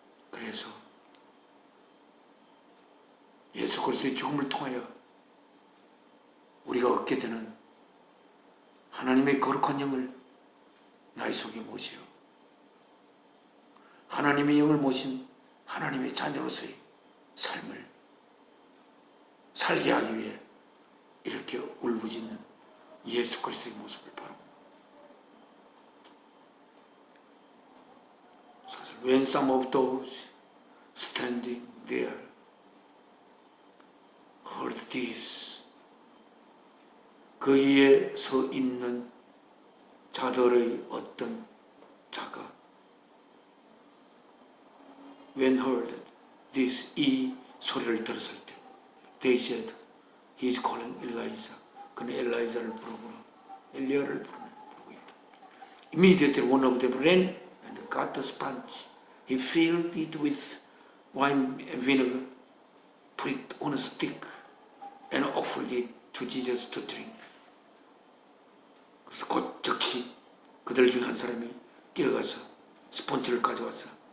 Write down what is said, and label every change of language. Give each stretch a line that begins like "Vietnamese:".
Korean: 그래서 예수 그리스도의 죽음을 통하여 우리가 얻게 되는 하나님의 거룩한 영을 나의 속에 모시어 하나님의 영을 모신 하나님의 자녀로서의 삶을 살게 하기 위해 이렇게 울부짖는 예수 그리스도의 모습을 바라봅니다. 사실
English: when some of those standing there heard this,
Korean: 그 위에 서 있는 자들의 어떤 자가
English: when heard this,
Korean: 이 소리를 들었을 때
English: they said, he is calling Elijah.
Korean: 그는 엘라이자를 부르고 엘리야를 부르고 있다.
English: Immediately one of them ran and got the sponge. He filled it with wine and vinegar, put it on a stick, and offered it to Jesus to drink.
Korean: 그래서 곧 즉시 그들 중에 한 사람이 뛰어가서 스폰지를 가져왔어.